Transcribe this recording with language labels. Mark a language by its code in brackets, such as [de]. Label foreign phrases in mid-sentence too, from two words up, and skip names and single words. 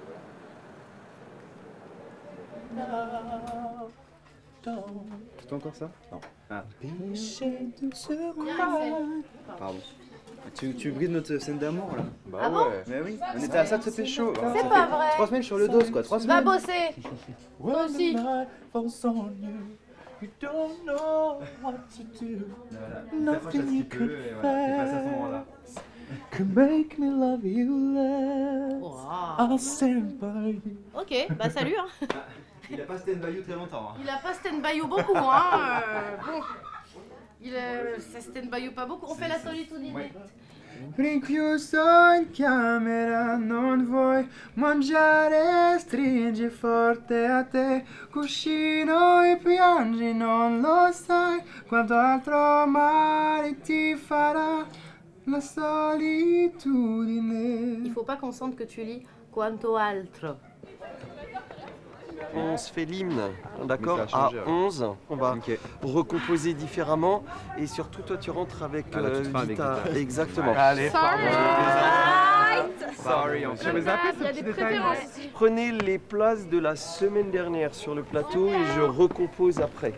[fr] C'est encore ça? Non. Ah. Pardon. Tu brides notre scène d'amour là? Bah Ah bon? Mais oui, on était à ça de se pécho. C'est pas vrai. 3 semaines sur le dos quoi, 3 Va semaines. bosser. Toi aussi. [en] Nothing you could could make me love you less. I'll stand by you. [fr] Ok, bah salut. Hein. Il a pas [en] stand by you [fr] très longtemps. Hein. Il a pas [en] stand-by you [fr] beaucoup, hein. Bon. Ça [en] stand-by you [fr] pas beaucoup. On fait la solitude inédite. [it] Rinchiuso in camera non vuoi mangiare, stringi forte a te, cuscino e piangi, non lo sai quanto altro male ti farà la solitudine. [fr] Il faut pas qu'on sente que tu lis [it] quanto altro. [fr] On se fait l'hymne, d'accord? Mais ça a changé, à 11, on va Ok. recomposer différemment et surtout toi tu rentres avec À la toute fin avec Vita. Vita. Exactement. Allez, Sorry, on Il y a des préférences. Prenez les places de la semaine dernière sur le plateau et je recompose après.